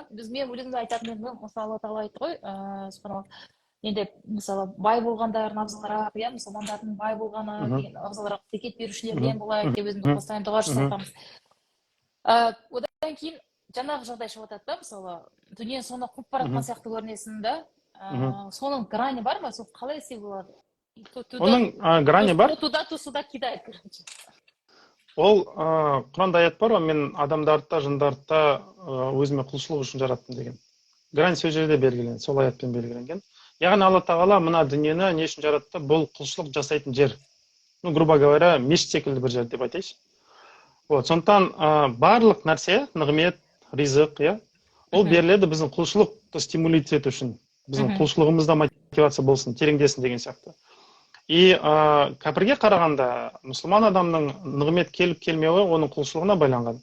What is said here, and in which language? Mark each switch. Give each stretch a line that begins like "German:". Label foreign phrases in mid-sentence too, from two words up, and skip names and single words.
Kazakh: Мен өзімді айтатын едім, мысалы, Алла тағала айтты ғой, енді, мысалы, бай болғандардың абзалырақ, иә, мұсылмандардың бай болғаны деген абзалырақ, зекет берушілерден болайық деп өзімді постоянно дұға жасатамыз. Одан кейін жаңағы жағдай шығып жатады да, мысалы, дүниенің соңына қуып баратқан сияқты көрінесің да, соның грани бар ма? Сол қалай істеуге болады? Оның грани бар?
Russian: То сюда кидает, короче.
Kazakh: Ол Құранда аят бар, мен адамдарды, жындарды өзіме құлшылық үшін жараттым деген. Грань сол жерде белгіленген, сол аятпен белгіленген. Яғни Алла тағала мына дүниені не үшін жаратты? Бұл құлшылық жасайтын жер.
Russian: Ну, грубо говоря,
Kazakh: мешіт секілді бір жер деп айтайыншы. Сондықтан барлық нәрсе, нығмет, ризық, иә, ол беріледі біздің құлшылықты стимулировать ету үшін. Біздің құлшылығымызда мотивация болсын, тереңдесін деген сияқты. И кәпірге қарағанда мұсылман адамның нығмет келіп келмеуі оның құлшылығына байланған.